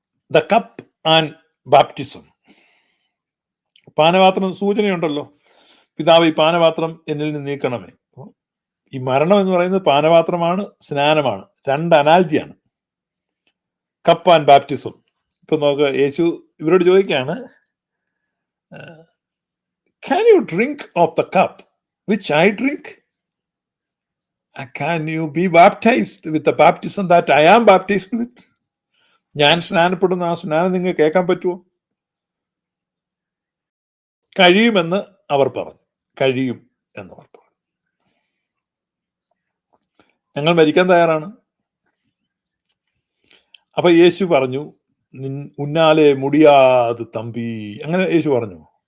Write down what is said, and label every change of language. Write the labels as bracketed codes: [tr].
[en] The cup and baptism. [ml] പാനപാത്രം സൂചനയുണ്ടല്ലോ, പിതാവ് ഈ പാനപാത്രം എന്നിൽ നിന്ന് നീക്കണമേ. ഈ മരണം എന്ന് പറയുന്നത് പാനപാത്രമാണ്, സ്നാനമാണ്, രണ്ട് അനാൽജിയാണ്. [en] Cup and baptism. [ml] ഇപ്പൊ നോക്ക്, യേശു ഇവരോട് ചോദിക്കുകയാണ്, [en] can you drink of the cup which I drink? Can you be baptized with the baptism that I am baptized with? [ml] ഞാൻ സ്നാനപ്പെടുന്ന ആ സ്നാനം നിങ്ങൾക്ക് കേൾക്കാൻ പറ്റുമോ? കഴിയുമെന്ന് അവർ പറഞ്ഞു. കഴിയും എന്നവർ പറഞ്ഞു. ഞങ്ങൾ മരിക്കാൻ തയ്യാറാണ്. അപ്പൊ യേശു പറഞ്ഞു, [ta] ഉന്നാലെ മുടിയാത് തമ്പി. [ml] അങ്ങനെ യേശു പറഞ്ഞു.